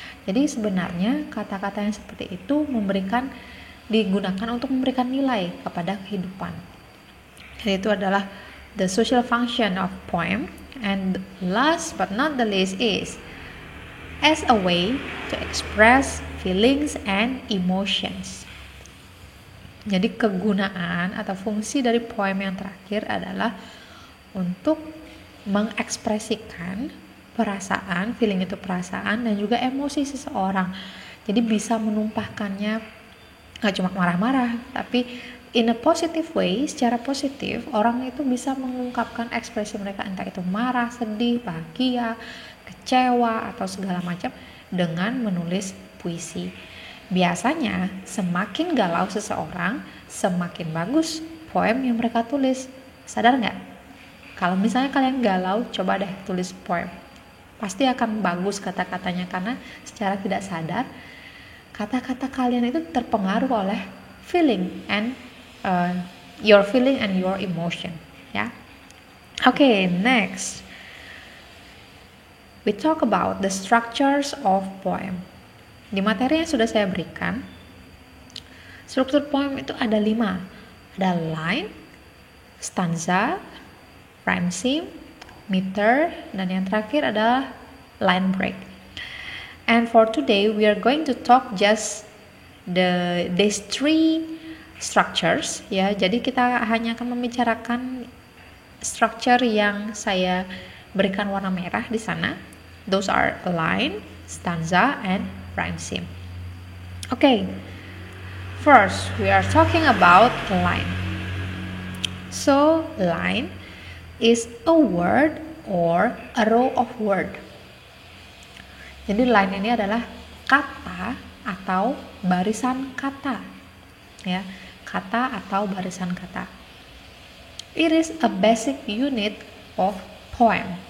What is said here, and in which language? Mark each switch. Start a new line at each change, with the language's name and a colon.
Indonesian: Jadi sebenarnya kata-kata yang seperti itu digunakan untuk memberikan nilai kepada kehidupan. Jadi itu adalah
English: the social function of poem. And last but not the least is as a way to express feelings and emotions.
Indonesian: Jadi kegunaan atau fungsi dari poem yang terakhir adalah untuk mengekspresikan perasaan, feeling itu perasaan dan juga emosi seseorang. Jadi bisa menumpahkannya, gak cuma marah-marah, tapi
English: in a positive way,
Indonesian: secara positif, orang itu bisa mengungkapkan ekspresi mereka, entah itu marah, sedih, bahagia, kecewa, atau segala macam dengan menulis puisi. Biasanya semakin galau seseorang, semakin bagus poem yang mereka tulis. Sadar nggak? Kalau misalnya kalian galau, coba deh tulis poem. Pasti akan bagus kata-katanya, karena secara tidak sadar kata-kata kalian itu terpengaruh oleh
English: feeling and your feeling and your emotion,
Indonesian: ya.
English: Okay, next we talk about the structures of poem.
Indonesian: Di materi yang sudah saya berikan, struktur poem itu ada 5. Ada line, stanza, rhyme scheme, meter, dan yang terakhir adalah line break.
English: And for today we are going to talk just these 3 structures, ya.
Indonesian: Jadi kita hanya akan membicarakan structure yang saya berikan warna merah di sana.
English: Those are line, stanza, and rhyme scheme. Okay, first we are talking about line. So line is a word or a row of word.
Indonesian: Jadi line ini adalah kata atau barisan kata, ya, kata atau barisan kata.
English: It is a basic unit of poem.